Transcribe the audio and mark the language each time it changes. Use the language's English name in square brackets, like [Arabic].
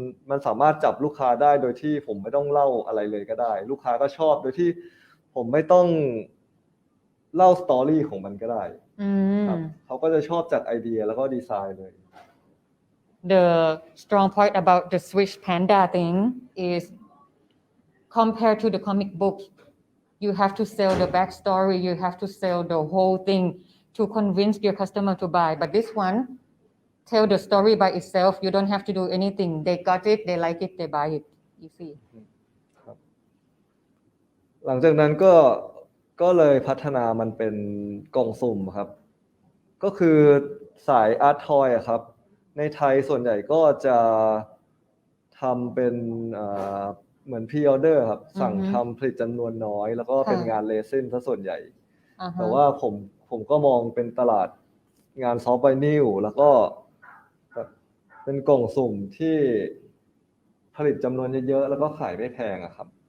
[Thai] มันสามารถจับลูกค้าได้โดยที่ผมไม่ต้องเล่าอะไรเลยก็ได้ลูกค้าก็ชอบโดยที่ผมไม่ต้องเล่าสตอรี่ของมันก็ได้ครับเขาก็จะชอบจากไอเดียแล้วก็ดีไซน์เลย [English] The strong point about the Swiss Panda thing is compared to the comic book, you have to sell the backstory, you have to sell the whole thing to convince your customer to buy. But this one, tell the story by itself. You don't have to do anything. They got it, they like it, they buy it. Easy. [Thai] หลังจากนั้นก็เลยพัฒนามันเป็นกล่องสุ่มครับก็คือสายอาร์ตทอยครับในไทยส่วนใหญ่ก็จะทำเป็นเหมือนพรีออเดอร์ครับสั่งทำผลิตจำนวนน้อยแล้วก็เป็นงานเรซินซะส่วนใหญ่แต่ว่าผมก็มองเป็นตลาดงานซอฟต์ไวนิลแล้วก็เป็นกล่องสุ่มที่ผลิตจำนวนเยอะๆแล้วก็ขายไม่แพงอะครับ